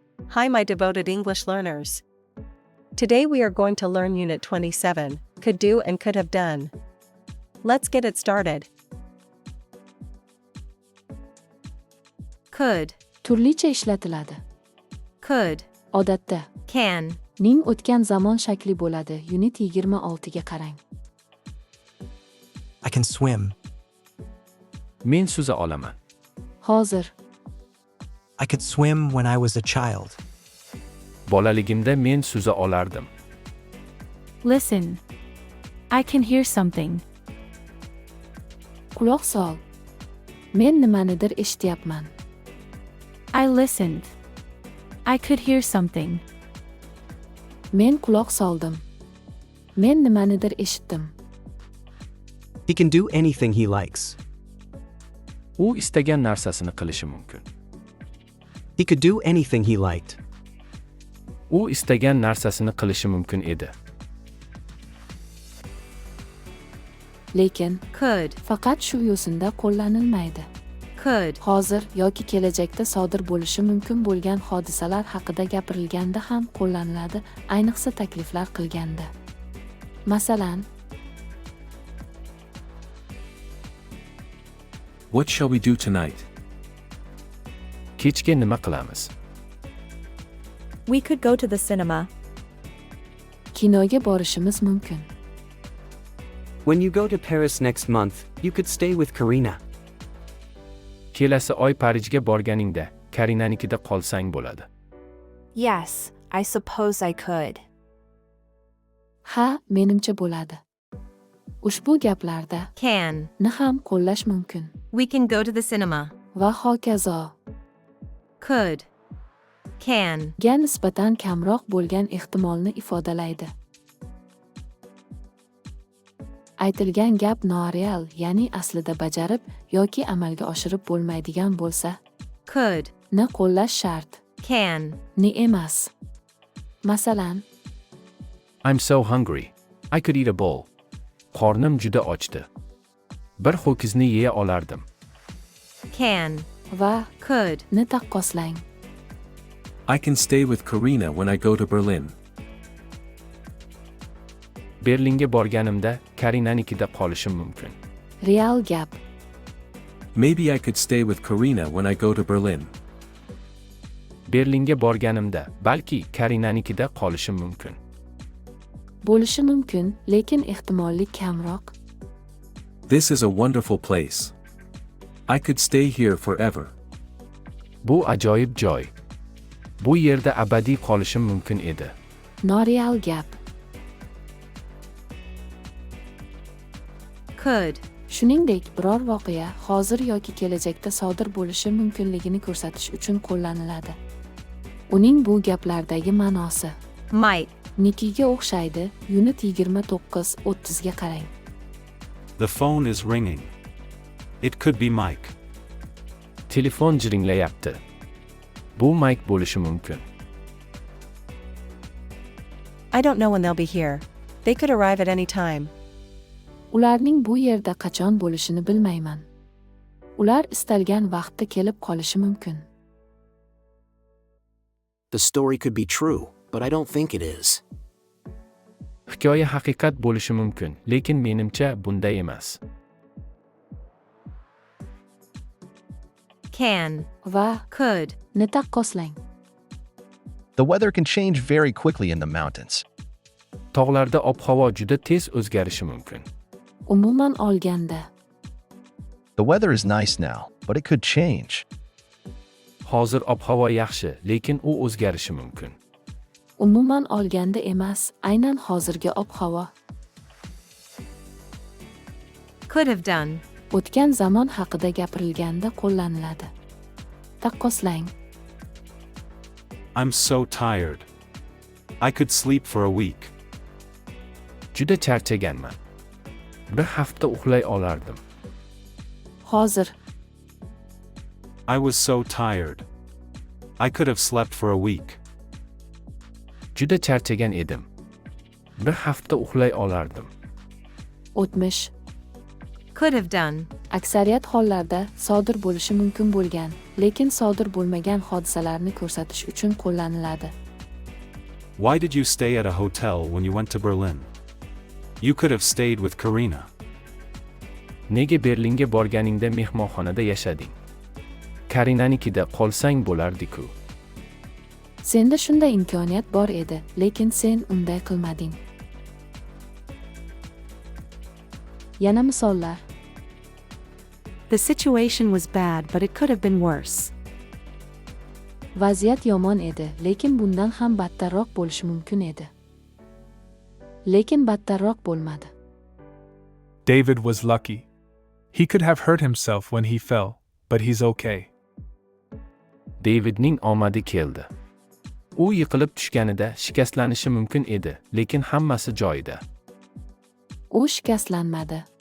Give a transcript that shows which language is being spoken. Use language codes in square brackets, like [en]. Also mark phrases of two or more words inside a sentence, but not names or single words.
[en] Hi, my devoted English learners. Today we are going to learn Unit 27, Could Do and Could Have Done. Let's get it started. Could, [uz] Turlicha ishlatiladi. could, Odatda can, ning o'tgan zamon shakli bo'ladi. Unit 26 ga qarang. [en] I can swim. [uz] Men suza olaman. Hozir, [en] I could swim when I was a child. [uz] Bolaligimda men suza olardim. [en] Listen. I can hear something. [uz] quloq sol. Men nimanidir eshityapman. [en] I listened. I could hear something. [uz] Men quloq soldim. Men nimanidir eshitdim. [en] He can do anything he likes. [uz] U istagan narsasini qilishi mumkin. [en] He could do anything he liked. [uz] U istagan narsasini qilishi mumkin edi. Lekin could, faqat shu yo'sinda qo'llanilmaydi. could, Hozir yoki kelajakda sodir bo'lishi mumkin bo'lgan hodisalar haqida gapirilganda ham qo'llaniladi, ayniqsa takliflar qilganda. Masalan, [en] What shall we do tonight? [uz] Kechga nima qilamiz? [en] We could go to the cinema. [uz] kinoga borishimiz mumkin. [en] When you go to Paris next month, you could stay with Karina. [uz] Kelasi oy Parijga borganingda, Karinanikida qolsang bo'ladi. [en] Yes, I suppose I could. [uz] Ha, menimcha bo'ladi. Ushbu gaplarda can, ni ham qo'llash mumkin [en] we can go to the cinema. [uz] va hokazo. [en] Could, can, [uz] Ga nisbatan kamroq bo'lgan ehtimolni ifodalaydi. Aytilgan gap noreal, ya'ni aslida bajarib yoki amalga oshirib bo'lmaydigan bo'lsa, could, ni qo'llash shart, can, ni emas. Masalan, [en] I'm so hungry. I could eat a bowl. [uz] Qornim juda ochdi. Bir ho'kizni yeya olardim. can, va could, ni taqqoslang. [en] I can stay with Karina when I go to Berlin. [uz] Berlinga borganimda, Karinanikida qolishim mumkin. Real gap. [en] Maybe I could stay with Karina when I go to Berlin. [uz] Berlinga borganimda, balki Karinanikida qolishim mumkin. Bo'lishi mumkin, lekin ehtimolli kamroq. [en] This is a wonderful place. I could stay here forever. [uz] Bu ajoyib joy. Bu yerda abadiy qolishim mumkin edi. Noreal gap. could, Shuningdek, biror voqea hozir yoki kelajakda sodir bo'lishi mumkinligini ko'rsatish uchun qo'llaniladi. Uning bu gaplardagi ma'nosi might, Nikiga o'xshaydi. Unit 29-30 ga qarang. [en] The phone is ringing. It could be Mike. [uz] Telefon jiringlayapti. Bu Mike bo'lishi mumkin. [en] I don't know when they'll be here. They could arrive at any time. [uz] Ularning bu yerda qachon bo'lishini bilmayman. Ular istalgan vaqtda kelib qolishi mumkin. [en] The story could be true, but I don't think it is. [uz] Hikoya haqiqat bo'lishi mumkin, lekin menimcha bunday emas. Can, Va could, ni taqqoslang. [en] The weather can change very quickly in the mountains. [uz] Tog'larda ob-havo juda tez o'zgarishi mumkin. Umuman olganda, [en] The weather is nice now, but it could change. [uz] Hozir ob-havo yaxshi, lekin u o'zgarishi mumkin. umuman olganda emas, aynan hozirgi ob-havo. [en] could have done, [uz] O'tgan zamon haqida gapirilganda qo'llaniladi. Taqqoslang. I'm so tired. I could sleep for a week. Juda charchaganman. Bir hafta uxlay olardim. Hozir, [en] I was so tired. I could have slept for a week. [uz] Juda charchagan edim. Bir hafta uxlay olardim. o'tmish, [en] Could have done. [uz] Aksariyat hollarda sodir bo'lishi mumkin bo'lgan, lekin sodir bo'lmagan hodisalarni ko'rsatish uchun qo'llaniladi. [en] Why did you stay at a hotel when you went to Berlin? You could have stayed with Karina. [uz] Nega Berlinga borganingda mehmonxonada yashading? Karinanikida qolsang bo'lardi-ku. Senda shunday imkoniyat bor edi, lekin sen unday qilmading. Yana misollar. The situation was bad, but it could have been worse. Vaziyat yomon edi, lekin bundan ham battarroq bo'lishi mumkin edi. Lekin battarroq bo'lmadi. [en] David was lucky. He could have hurt himself when he fell, but he's okay. [uz] Davidning omadi keldi. U yiqilib tushganida shikastlanishi mumkin edi, lekin hammasi joyida. U shikastlanmadi.